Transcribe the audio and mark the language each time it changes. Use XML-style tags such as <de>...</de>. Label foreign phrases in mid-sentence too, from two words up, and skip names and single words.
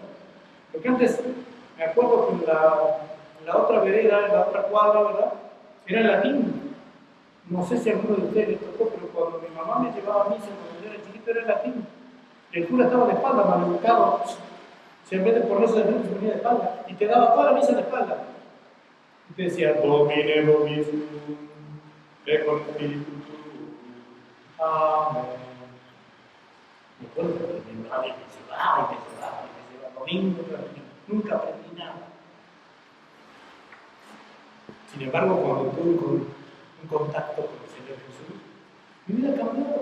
<es>Porque antes, me acuerdo que en la otra vereda, en la otra cuadra, ¿verdad?, era en latín. No sé si a alguno de ustedes les tocó, pero cuando mi mamá me llevaba a misa cuando yo era chiquito era en latín. El cura estaba de espalda, maleducado. Si en vez de ponerse de frente se ponía de espalda y te daba toda la misa de espalda. Y te decía,</es> <la>Domine vobiscum, et con spiritu tuo.</la> <es>Amén. Me acuerdo que mi madre me llevaba, domingo tras domingo. Nunca aprendí nada. Sin embargo, cuando tuve un contacto con el Señor Jesús, mi vida cambió.</es>